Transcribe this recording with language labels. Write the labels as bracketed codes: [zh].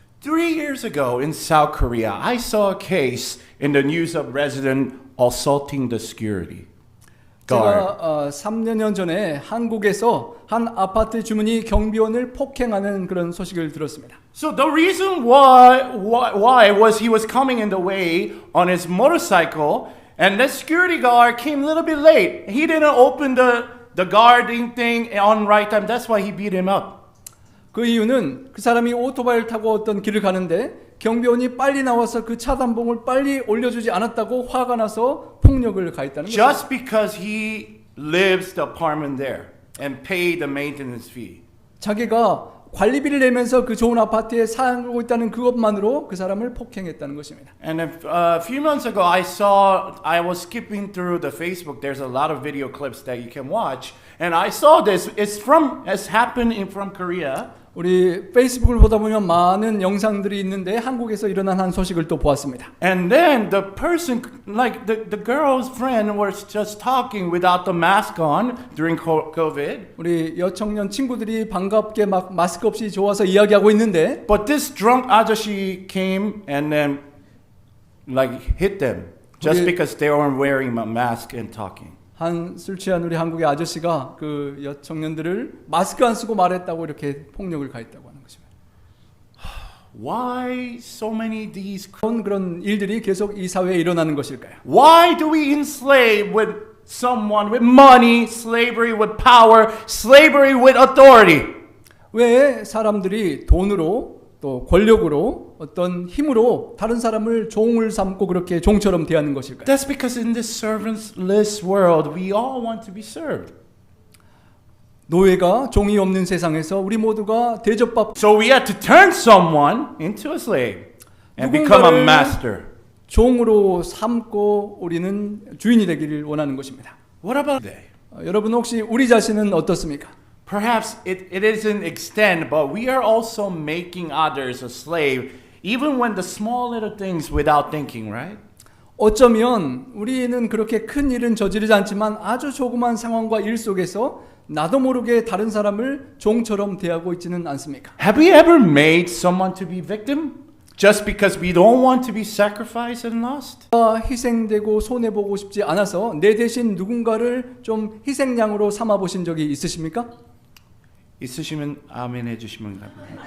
[en] 3 years ago in South Korea, I saw a case in the news of resident assaulting the security guard. [ko] 제가 3년 전에 한국에서 한 아파트 주민이 경비원을 폭행하는 그런 소식을 들었습니다. [en] So the reason why was he was coming in the way on his motorcycle, and the security guard came a little bit late. He didn't open the guarding thing on right time. That's why he beat him up. [ko] 그 이유는 그 사람이 오토바이를 타고 어떤 길을 가는데 경비원이 빨리 나와서 그 차단봉을 빨리 올려주지 않았다고 화가 나서 폭력을 가했다는 거죠. [en] Just because he lives the apartment there and pay the maintenance fee. [ko] 자기가 관리비를 내면서 그 좋은 아파트에 살고 있다는 그것만으로 그 사람을 폭행했다는 것입니다. [en] And a few months ago, I was skipping through the Facebook. There's a lot of video clips that you can watch, and I saw this. It's happened from Korea. [ko] 우리 페이스북을 보다 보면 많은 영상들이 있는데 한국에서 일어난 한 소식을 또 보았습니다. [en] And then the person, like the girl's friend, was just talking without the mask on during COVID. [ko] 우리 여청년 친구들이 반갑게 막 마스크 없이 좋아서 이야기하고 있는데 [en] But this drunk 아저씨 came and then like hit them just because they weren't wearing a mask and talking. [ko] 한 술 취한 우리 한국의 아저씨가 그 여청년들을 마스크 안 쓰고 말했다고 이렇게 폭력을 가했다고 하는 것입니다. [en] Why so many these? [ko] 그런 일들이 계속 이 사회에 일어나는 것일까요? [en] Why do we enslave with someone with money, slavery with power, slavery with authority? [ko] 왜 사람들이 돈으로 또 권력으로 어떤 힘으로 다른 사람을 종을 삼고 그렇게 종처럼 대하는 것일까요? [en] That's because in this servantless world, we all want to be served. [ko] 노예가 종이 없는 세상에서 우리 모두가 대접받고 [en] So we had to turn someone into a slave and become a master. [ko] 종으로 삼고 우리는 주인이 되기를 원하는 것입니다. [en] What about today? [ko] 여러분 혹시 우리 자신은 어떻습니까? [en] Perhaps it isn't extend, but we are also making others a slave, even when the small little things without thinking, right? [ko] 어쩌면 우리는 그렇게 큰 일은 저지르지 않지만 아주 조그만 상황과 일 속에서 나도 모르게 다른 사람을 종처럼 대하고 있지는 않습니까? [en] Have we ever made someone to be victim just because we don't want to be sacrificed and lost? [ko] 희생되고 손해보고 싶지 않아서 내 대신 누군가를 좀 희생양으로 삼아보신 적이 있으십니까? 있으시면 아멘 해주시면 됩니다.